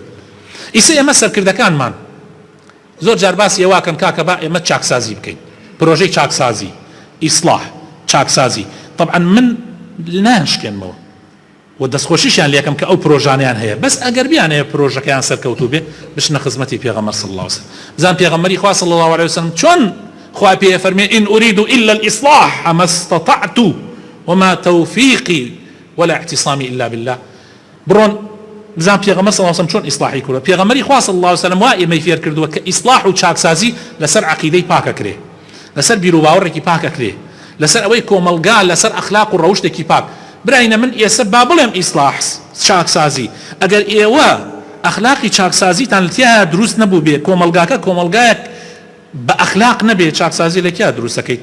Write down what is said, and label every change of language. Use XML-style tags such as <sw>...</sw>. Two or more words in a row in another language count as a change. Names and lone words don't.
<ckb>ئیسا ئێمە سەرکردەکانمان زۆر جار باسی ئێواکەن کاکە با ئێمە چاکسازی بکەین، پرۆژەی چاکسازی ئیسلاح چاکسازی. طبعا من ناشکێنمەوە و دەستخۆشیشیان لێکم کە ئەو پرۆژانیان هەیە، بەس ئەگەر بیان هەیە پرۆژەکەیان سەرکەوتوو بێ بشنە خزمەتی پێغەمبەر</ckb> <ar>صلی الله عليه وسلم.</ar> <ckb>بزان پێغەمبەری خوا</ckb> <ar>صلی الله عليه وسلم</ar> <ckb>چۆن خوا پێ فەرمێ</ckb> <ar>ئین ئوریدو إلا الإصلاح ما استطعت وما توفيقي ولا اعتصامي إلا بالله.</ar> <ckb>بڕۆن بزان پێغەمبەر</ckb> <ar>صلی الله عليه وسلم</ar> <ckb>چۆن ئیسلاحی کردووە. پێغەمبەری خوا</ckb> <ar>صلی الله عليه وسلم</ar> <ckb>وا ئێمەی فێر کردووە کە ئیسلاح و چاکسازی لەسەر عەقیدەی پاکەکرێ، لەسەر بیر و باوەڕێکی پاکەکرێ، لەسەر ئەوەی کۆمەلگا لەسەر ئەخلاق و ڕەوشتێکی پاک. براینە من ئێستا با بڵێم ئیسلاح چاکسازی ئەگەر ئێوە ئەخلاقی چاکسازیتان لەتیایە دروست نەبوو بێ، کۆمەلگاکە کۆمەلگایەک بە ئەخلاق نەبێ، چاکسازی لەکیا دروستەکەی؟</ckb>